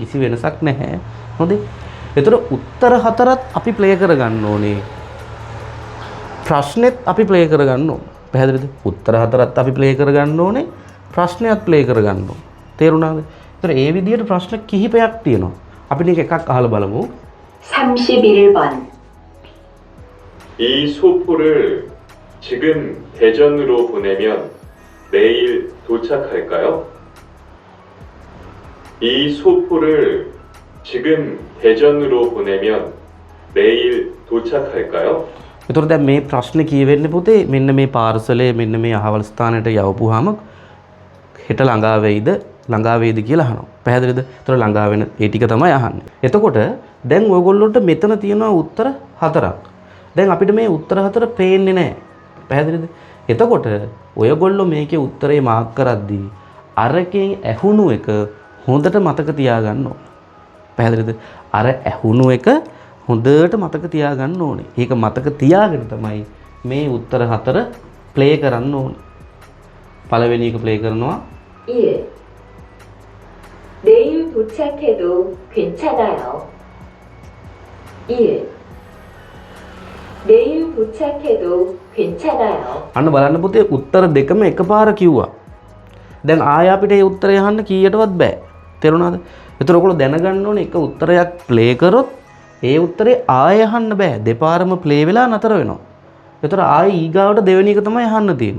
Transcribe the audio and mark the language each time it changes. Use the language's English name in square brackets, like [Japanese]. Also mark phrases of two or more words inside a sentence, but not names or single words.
[Sinhala] කිසි වෙනසක් නැහැ. හොඳේ. ඒතර උත්තර 4ත් අපි ප්ලේ කරගන්න ඕනේ. ප්‍රශ්නෙත් අපි ප්ලේ කරගන්න ඕනේ. පැහැදිලිද? උත්තර 4ත් අපි ප්ලේ කරගන්න ඕනේ. ප්‍රශ්නයත් ප්ලේ කරගන්න ඕනේ. තේරුණාද? ඒතර ඒ විදිහට ප්‍රශ්න කිහිපයක් තියෙනවා. අපි මේක එකක් අහලා බලමු. [Korean] 31번 이 소포를 지금 대전으로 보내면 내일 도착할까요? 이 소포를 지금 대전으로 보내면 내일 도착할까요? [Sinhala] එතකොට දැන් මේ ප්‍රශ්නේ කියවෙන්නේ පුතේ මෙන්න මේ පාර්සලයේ මෙන්න මේ අහවල් ස්ථානයට යවපුවාම හෙට ළඟා වේද කියලා අහනවා. පැහැදිලිද? එතකොට ළඟා වෙන ඒ ටික තමයි අහන්නේ. එතකොට දැන් ඔයගොල්ලොන්ට මෙතන තියෙනවා උත්තර 4ක්. දැන් අපිට මේ උත්තර 4 පේන්නේ නැහැ. පැහැදිලිද? එතකොට ඔයගොල්ලෝ මේකේ උත්තරේ මාක් කරද්දී අරකින් ඇහුණු එක හොඳට මතක තියාගන්න ඕනේ. පැහැදිලිද? අර ඇහුණු එක හොඳට මතක තියාගන්න ඕනේ. ඒක මතක තියාගෙන තමයි මේ උත්තර 4 ප්ලේ කරන්න ඕනේ. පළවෙනි එක ප්ලේ කරනවා. [Korean] 1. 내일 도착해도 괜찮아요. 2. 내일 도착해도 괜찮아요. [Sinhala] අන්න බලන්න පුතේ උත්තර දෙකම එකපාර කිව්වා. දැන් ආය අපිට මේ උත්තරය අහන්න කීයටවත් බෑ. තේරුණාද? ඒතර ඔයගොල්ලෝ දැනගන්න ඕනේ එක උත්තරයක් ප්ලේ කරොත් ඒ උත්තරේ ආය අහන්න බෑ. දෙපාරම ප්ලේ වෙලා නතර වෙනවා. ඒතර ආය ඊගාවට දෙවෙනි එක තමයි අහන්න තියෙන්නේ.